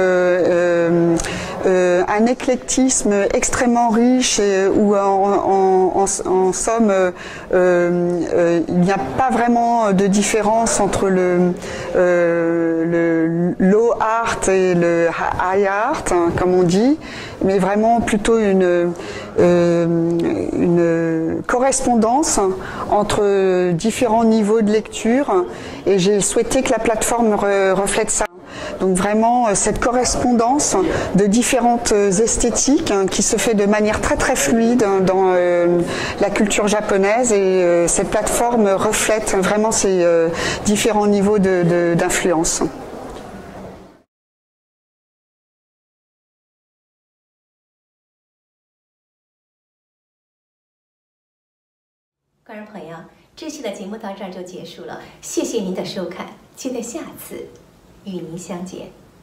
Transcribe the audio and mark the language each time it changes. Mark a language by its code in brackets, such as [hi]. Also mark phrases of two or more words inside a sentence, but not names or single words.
[fr] un éclectisme extrêmement riche où en somme il n'y a pas vraiment de différence entre le [en] low art [fr] et le [en] high art, [fr] comme on dit, mais vraiment plutôt une correspondance entre différents niveaux de lecture, et j'ai souhaité que la plateforme reflète ça. Donc vraiment cette correspondance de différentes esthétiques qui se fait de manière très fluide dans la culture japonaise, et cette plateforme reflète vraiment ces différents niveaux d'influence. [zh] 观众朋友，这期的节目到这儿就结束了，谢谢您的收看，期待下次与您相见。